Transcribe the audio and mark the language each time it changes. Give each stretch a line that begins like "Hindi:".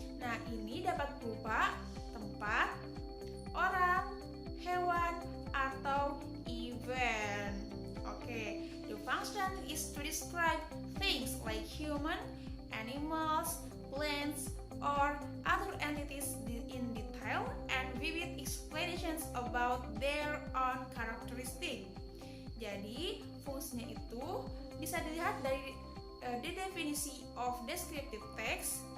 Indonesian: Nah, ini dapat berupa tempat, orang, hewan, atau event.
English: Okay, the function is to describe things like human, animals, plants, or other entities in detail and vivid explanations about their own characteristic.
Indonesian: Jadi, fungsinya itu bisa dilihat dari
English: the definisi of descriptive text.